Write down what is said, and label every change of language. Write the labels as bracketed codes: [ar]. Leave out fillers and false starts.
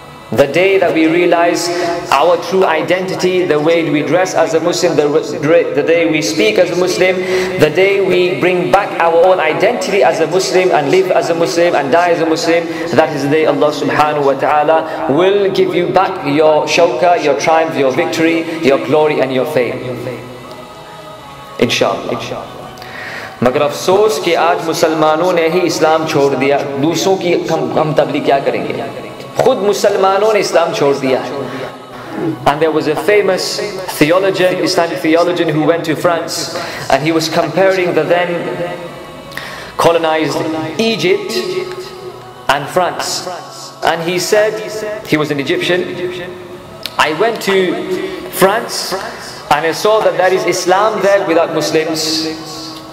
[en] The day that we realize our true identity, the way we dress as a Muslim, the day we speak as a Muslim, the day we bring back our own identity as a Muslim and live as a Muslim and die as a Muslim, that is the day Allah subhanahu wa ta'ala will give you back your shawka, your triumph, your victory, your glory and your fame. Inshallah. [hi] मगर अफसोस कि आज मुसलमानों ने ही इस्लाम छोड़ दिया, दूसरों की हम तबलीग क्या करेंगे? खुद मुसलमानों ने इस्लाम छोड़ दिया है. [en] And there was a famous theologian, Islamic theologian, who went to France, and he was comparing the then colonized Egypt and France. And he said, he was an Egyptian, I went to France and I saw that there is Islam there without Muslims.